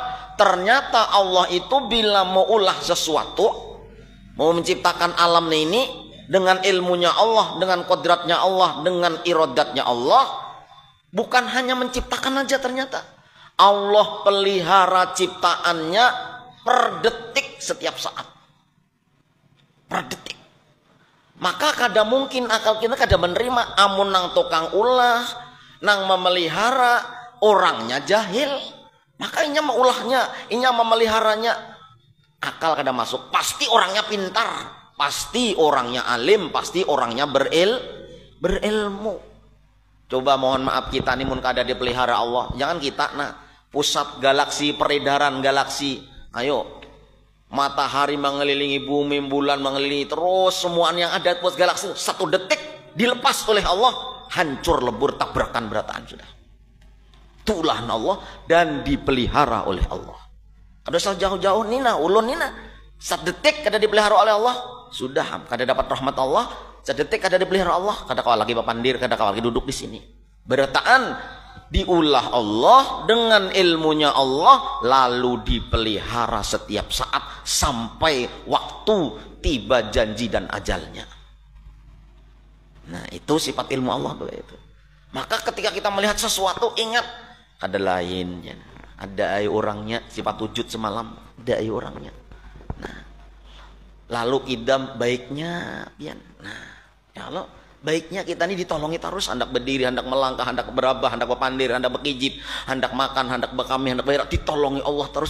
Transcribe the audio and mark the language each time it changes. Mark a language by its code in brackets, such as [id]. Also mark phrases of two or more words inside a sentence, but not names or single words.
[id] Ternyata Allah itu bila mau ulah sesuatu, mau menciptakan alam ini dengan ilmunya Allah, dengan kodratnya Allah, dengan irodatnya Allah, bukan hanya menciptakan aja ternyata. Allah pelihara ciptaannya per detik setiap saat. Per detik. [bjn] Maka kada mungkin akal kita kada menerima amun nang tukang ulah, nang memelihara, orangnya jahil. Maka inya meulahnya, inya memeliharanya, akal kada masuk. [id] Pasti orangnya pintar, pasti orangnya alim, pasti orangnya berilmu. [bjn] Coba mohon maaf kita nih mun kada dipelihara Allah. [id] Jangan kita nah pusat galaksi, peredaran galaksi. Ayo. Matahari mengelilingi bumi, bulan mengelilingi, terus semua yang ada di galaksi 1 detik dilepas oleh Allah, hancur lebur tabrakan berataan sudah. Itulah Allah dan dipelihara oleh Allah. [bjn] Ada jauh-jauh nina, ulun nina, 1 detik kada dipelihara oleh Allah, sudah kada dapat rahmat Allah. 1 detik kada dipelihara Allah, kada kawa lagi papandir, kada kawa lagi duduk di sini. [id] Berataan diulah Allah dengan ilmunya Allah, lalu dipelihara setiap saat sampai waktu tiba janji dan ajalnya. Nah, itu sifat ilmu Allah itu. [bjn] Maka ketika kita melihat sesuatu, ingat ada lainnya, ada ai orangnya, sifat wujud semalam, ada ai orangnya. Nah, lalu idam baiknya, pian. [id] Nah, ya Allah, baiknya kita ini ditolongi terus, hendak berdiri, hendak melangkah, hendak berabah, hendak berpandir, hendak berkijip, hendak makan, hendak berkami, hendak berak, ditolongi Allah terus.